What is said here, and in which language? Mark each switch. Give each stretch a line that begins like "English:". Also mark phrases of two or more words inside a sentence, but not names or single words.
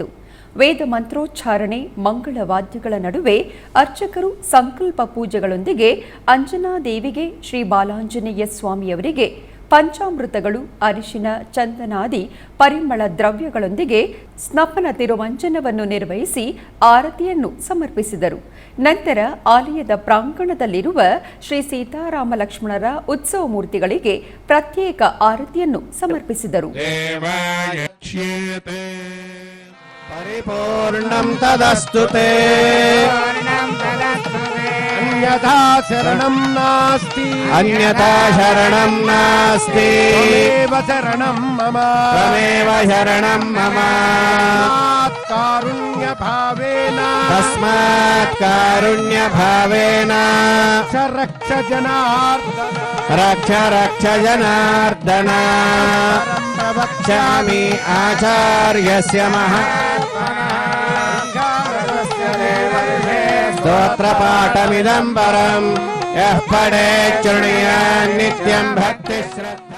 Kannada: ವೇದ ಮಂತ್ರೋಚ್ಚಾರಣೆ ಮಂಗಳ ವಾದ್ಯಗಳ ನಡುವೆ ಅರ್ಚಕರು ಸಂಕಲ್ಪ ಪೂಜೆಗಳೊಂದಿಗೆ ಅಂಜನಾದೇವಿಗೆ ಶ್ರೀ ಬಾಲಾಂಜನೇಯ ಸ್ವಾಮಿಯವರಿಗೆ ಪಂಚಾಮೃತಗಳು ಅರಿಶಿನ ಚಂದನಾದಿ ಪರಿಮಳ ದ್ರವ್ಯಗಳೊಂದಿಗೆ ಸ್ನಪನ ತಿರುವಂಜನವನ್ನು ನಿರ್ವಹಿಸಿ ಆರತಿಯನ್ನು ಸಮರ್ಪಿಸಿದರು. ನಂತರ ಆಲಯದ ಪ್ರಾಂಗಣದಲ್ಲಿರುವ ಶ್ರೀ ಸೀತಾರಾಮ ಲಕ್ಷ್ಮಣರ ಉತ್ಸವ ಮೂರ್ತಿಗಳಿಗೆ ಪ್ರತ್ಯೇಕ ಆರತಿಯನ್ನು ಸಮರ್ಪಿಸಿದರು.
Sanskrit: ಪರಿಪೂರ್ಣಂ ತದಸ್ತುತೆ ಅನ್ಯಥಾ ಶರಣಂ ನಾಸ್ತಿ ಅನ್ಯಥಾ ಶರಣಂ ನಾಸ್ತಿ ತ್ವಮೇವ ಶರಣಂ ಮಮ ತ್ವಮೇವ ಶರಣಂ ಮಮ ಕಾರುಣ್ಯ ಭಾವೇನ ತಸ್ಮಾತ್ ಕಾರುಣ್ಯ ಭಾವೇನ ರಕ್ಷ ಜನಾರ್ದನ ರಕ್ಷ ರಕ್ಷ ಜನಾರ್ದನ ಪ್ರವಕ್ಷ್ಯಾಮಿ ಆಚಾರ್ಯಸ್ಯ ಸ್ತೋತ್ರಪಾಠಮಿದಂ ಪರಂ ಯಃ ಪಠೇತ್ ಶೃಣುಯಾತ್ ನಿತ್ಯಂ ಭಕ್ತಿ ಶ್ರದ್ಧಾ.